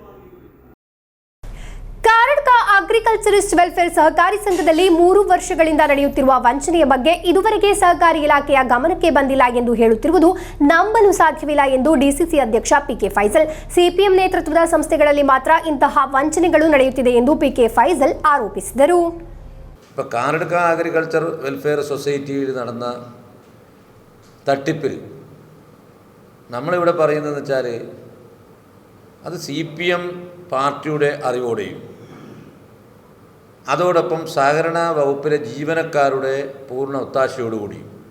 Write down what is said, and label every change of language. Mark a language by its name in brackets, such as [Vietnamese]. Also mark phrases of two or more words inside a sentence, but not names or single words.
[Kannada] ಕಾರಡ್ಕ ಅಗ್ರಿಕಲ್ಚರಿಸ್ಟ್ ವೆಲ್ಫೇರ್ ಸಹಕಾರಿ ಸಂಘದಲ್ಲಿ 3 ವರ್ಷಗಳಿಂದ ನಡೆಯುತ್ತಿರುವ ವಂಚನೆಯ ಬಗ್ಗೆ ಇದುವರೆಗೆ ಸಹಕಾರಿ ಇಲಾಖೆಯ ಗಮನಕ್ಕೆ ಬಂದಿಲ್ಲ ಎಂದು ಹೇಳುತ್ತಿರುವುದು ನಂಬಲು ಸಾಧ್ಯವಿಲ್ಲ ಎಂದು ಡಿಸಿಸಿ ಅಧ್ಯಕ್ಷ ಪಿಕೆ ಫೈಸಲ್. ಸಿಪಿಎಂ ನೇತೃತ್ವದ ಸಂಸ್ಥೆಗಳಲ್ಲಿ ಮಾತ್ರ ಇಂತಹ ವಂಚನೆಗಳು ನಡೆಯುತ್ತಿದೆ ಎಂದು ಪಿಕೆ ഫൈസൽ ആരോപിಸಿದರು. [Malayalam] ഇപ്പോൾ കാരഡ്ക അഗ്രികൾച്ചർ വെൽഫെയർ സൊസൈറ്റിയിൽ നടന്ന തട്ടിപ്പിൽ നമ്മളിവിടെ പറയുന്നതെന്ന് വെച്ചാൽ അത് CPM പാർട്ടിയുടെ അറിവോടെയും അതോടൊപ്പം സഹകരണ വകുപ്പിലെ ജീവനക്കാരുടെ പൂർണ്ണ ഒത്താശയോടുകൂടിയും